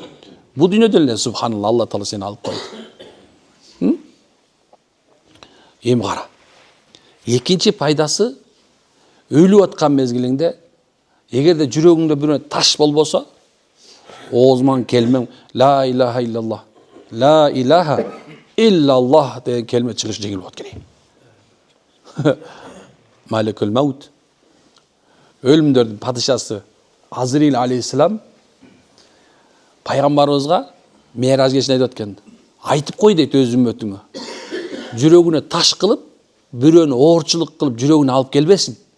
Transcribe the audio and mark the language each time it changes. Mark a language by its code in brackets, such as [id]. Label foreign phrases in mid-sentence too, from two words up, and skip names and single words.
[ky] Бул дүйнөдө эле субханалла, Алла таала сени алып койду. Эми кара. Экинчи пайдасы, өлүп аткан мезгилиңде эгерде жүрөгүңдө бирөө таш болбосо, оозуңан келмең [ar] لا إله إلا الله، لا إله إلا الله [ky] деген келме чыгыш жеңил болот керек. [ar] ملك الموت, [ky] өлүмдөрдүн падышасы Азрил алейхиссалам пайгамбарыбызга Меираж кечинде айтып аткен. Айтып кой дейт өз үммөтүңө. Жүрөгүнө таш кылып, бирөөнү оорчулук кылып жүрөгүнө алып келбесин.